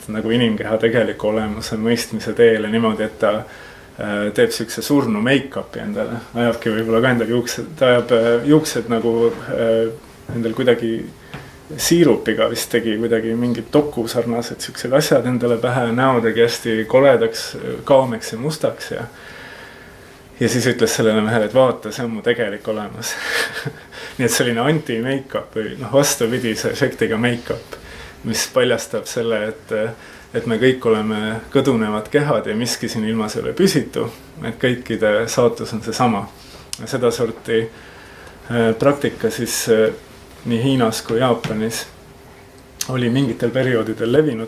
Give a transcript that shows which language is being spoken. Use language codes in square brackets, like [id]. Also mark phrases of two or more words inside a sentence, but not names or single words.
[et] nagu inimkeha tegeliku olemuse mõistmise teele niimoodi, et ta teeb siukse surnu make-upi endale, ajabki võib-olla ka endal juuksed, ta ajab juuksed nagu endal kuidagi siirupiga vist tegi kuidagi mingid doku sarnased siuksed asjad endale pähe, näo tegi hästi koledaks, kaameks ja mustaks ja siis ütles sellele mehele, et vaata, see on mu tegelik olemas. Nii et selline anti-make-up või vastupidise efektiga make-up, mis paljastab selle, et me kõik oleme kõdunevad kehad ja miski siin ilmas ei ole püsitu, et kõikide saatus on see sama. Seda sorti praktika siis nii Hiinas kui Jaapanis oli mingitel perioodidel levinud.